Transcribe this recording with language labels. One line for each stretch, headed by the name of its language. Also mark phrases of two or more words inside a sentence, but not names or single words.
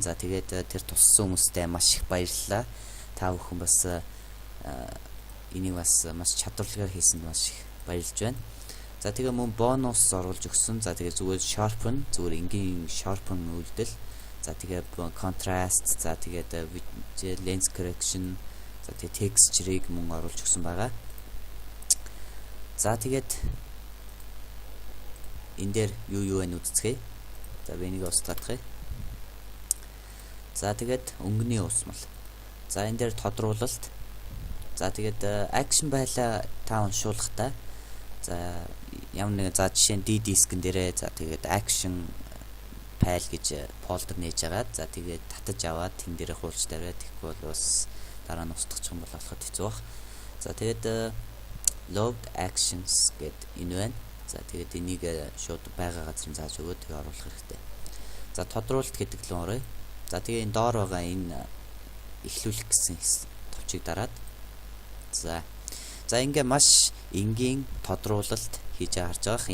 Mongolian: За тэгээд тэр туссан хүмүүстээ маш их баярлалаа. Та бүхэн бас энийг бас маш чадварлагаар хийсэнд маш их баярлж байна. За тэгээ мөн бонус оруулж өгсөн. За тэгээ зүгээр sharpen, зүгээр энгийн sharpen үйлдэл. За тэгээ contrast, за тэгээд
English: lens correction,
Mongolian: за тэгээ texture-ыг мөн оруулж өгсөн байгаа. За тэгээд энэ дээр юу вэ үзцгээе. За би энийг устгахыг. За тэгээд өнгөний уусмал. За энэ дээр тодруулалт. За тэгээд action байла та уншуулахдаа за ямар нэгэн за жишээ нь D дискэн дээрээ за тэгээд action файл гэж фолдер нээж агаад за тэгээд татаж аваад тэн дээрээ хуулж тавиад тэгэхгүй бол бас дараа нь устгах юм бол болоход хэцүү баг. За тэгээд
English: logged actions
Mongolian: гэд энэ байна. За тэгээд энийг шууд байгаа газар зааж өгөөд тэгээ оруулах хэрэгтэй. За тодруулалт гэдэг л орё. За тэгээ энэ доор байгаа энэ эхлүүлэх гэсэн товчийг дараад за ингээ маш энгийн тодруулалт хийж харж байгаа.